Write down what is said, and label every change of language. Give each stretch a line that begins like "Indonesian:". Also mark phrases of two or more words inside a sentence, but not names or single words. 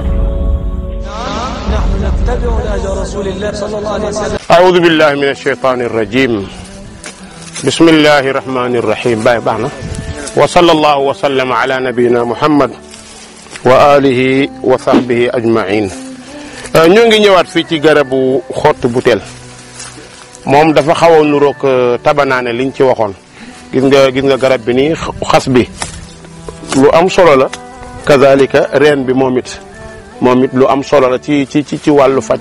Arabic: نحن نتبع نهج رسول الله صلى الله عليه وسلم. أعوذ بالله من الشيطان الرجيم. بسم الله الرحمن الرحيم. باي بانا وصلى الله وسلم على نبينا محمد وآله وصحبه أجمعين.
Wolof: ñoo ngi ñëwaat fii ci garabu xottu butéel moom dafa xaw a nuroog tabanaane liñ ci waxoon. gis nga garab bi nii xas bi lu am solo la kazalika reen bi moom it lu am solo la ci wàllu faj.